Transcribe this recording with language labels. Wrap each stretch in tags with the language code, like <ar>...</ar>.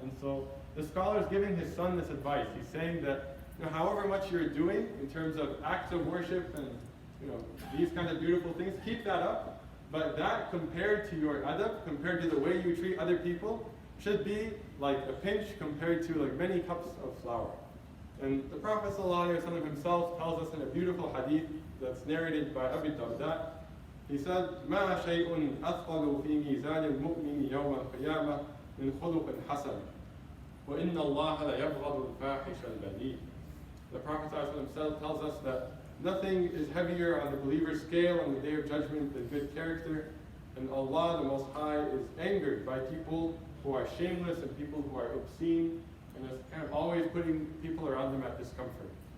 <en>And so the scholar is giving his son this advice. He's saying that however much you're doing in terms of acts of worship and these kind of beautiful things, keep that up. But that compared to your adab, compared to the way you treat other people, should be like a pinch compared to like many cups of flour. And the Prophet ﷺ himself tells us in a beautiful hadith that's narrated by Abu Darda. He said,</en> <ar>"ما شيء أثقل في ميزان المؤمن يوم القيامة من خلق حسن وإن الله لا يبغض الفاحش البذيء."</ar> <en>The Prophet ﷺ tells us that nothing is heavier on the believer's scale on the Day of Judgment than good character, and Allah the Most High is angered by people who are shameless and people who are obscene, and is kind of always putting people around them at discomfort.</en>